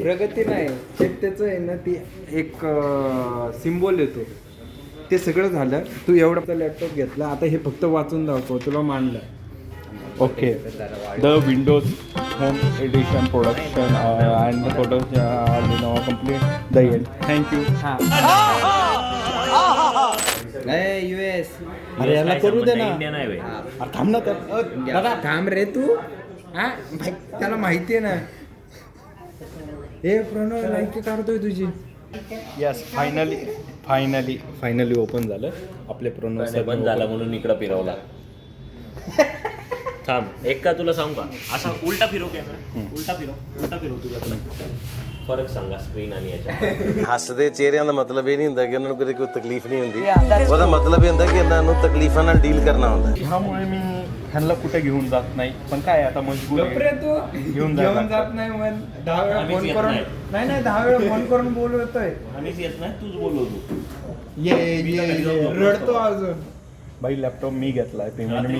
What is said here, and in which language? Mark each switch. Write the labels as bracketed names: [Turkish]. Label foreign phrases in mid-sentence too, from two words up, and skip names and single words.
[Marathi] प्रगती नाही, एक त्याचं आहे ना, ती एक सिम्बॉल येतो, ते सगळं झालं. तू एवढा लॅपटॉप घेतला, आता हे फक्त वाचून दाखव, तुला मांडलं. [English] OK, the Windows Home Edition production and the photo Lenovo complete the end. [Marathi] थँक्यू. US. अरे याला करू दे ना. इंडियन आहे बे. अरे थांब ना तर. दादा थांब रे तू. हा त्याला माहिती आहे ना. हे प्रणव लायकी काढतोय तुझी. [English] yes, finally open [Marathi] झालं आपले प्रोनोस. बंद झाला म्हणून इकडं फिरवला. थांब, एक का तुला सांगू का, असा उलटा फिरव कॅमेरा, उलटा फिरव तुला फरक सांगा स्क्रीन आणि याच्या. [Punjabi] ਹੱਸਦੇ ਚਿਹਰਿਆਂ ਦਾ ਮਤਲਬ ਇਹ ਨਹੀਂ ਹੁੰਦਾ ਕਿ ਉਹਨਾਂ ਨੂੰ ਕਦੇ ਕੋਈ ਤਕਲੀਫ ਨਹੀਂ ਹੁੰਦੀ, ਉਹਦਾ ਮਤਲਬ ਇਹ ਹੁੰਦਾ ਕਿ ਇਹਨਾਂ ਨੂੰ ਤਕਲੀਫਾਂ ਨਾਲ ਡੀਲ ਕਰਨਾ ਹੁੰਦਾ. [Marathi] ह्यामुळे मी ह्यांना कुठे घेऊन जात नाही, पण काय आता मजबूर आहे. गप्रे तू घेऊन घेऊन जात नाही मग 10 वेळा आम्हीच फोन येत करून. नाही. नाही 10 वेळा फोन करून बोलवतोय. आम्हीच येत नाही, तूच बोलवतो. ये रडतो अजून. बाई लॅपटॉप मी घेतलाय, पेमेंट मी